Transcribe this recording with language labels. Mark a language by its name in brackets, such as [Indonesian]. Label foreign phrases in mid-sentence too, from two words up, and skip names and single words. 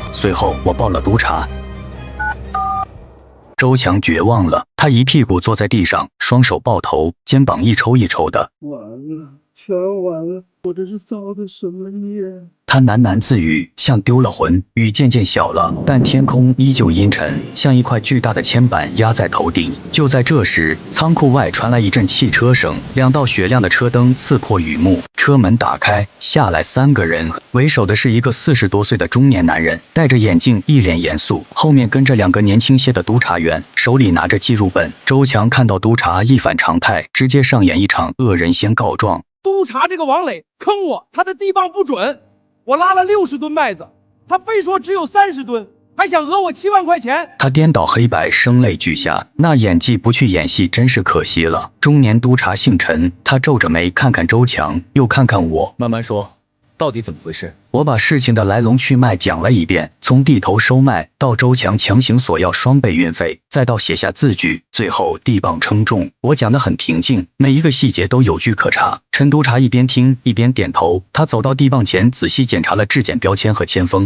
[Chinese] 隨後我報了督察。周強絕望了，他一屁股坐在地上，雙手抱頭，肩膀一抽一抽的。完了，全完了，我這是造的什麼孽？他喃喃自語，像丟了魂。雨漸漸小了，但天空依舊陰沉，像一塊巨大的鉛板壓在頭頂。就在這時，倉庫外傳來一陣汽車聲，2道雪亮的車燈刺破雨幕，車門打開，下來3個人，為首的是一個40多歲的中年男人，戴着眼鏡，一臉嚴肅，後面跟着2個年輕些的督察員，手裡拿着記錄本。周強看到督察一反常態，直接上演一場惡人先告狀。督察這個王磊坑我，他的地磅不準，我拉了60噸麥子，他非說只有30噸，還想訛我7萬塊錢。他顛倒黑白，聲淚俱下，那演技不去演戲真是可惜了。中年督察姓陳，他皺着眉看看周強，又看看我，慢慢說，到底怎麼回事？我把事情的來龙去脈講了一遍，從地頭收麥到周強強行索要雙倍運費，再到寫下字據，最後地磅稱重。我講得很平靜，每一個細節都有據可查。陳督察一邊聽一邊點頭，他走到地磅前，仔細檢查了質檢標籤和鉛封。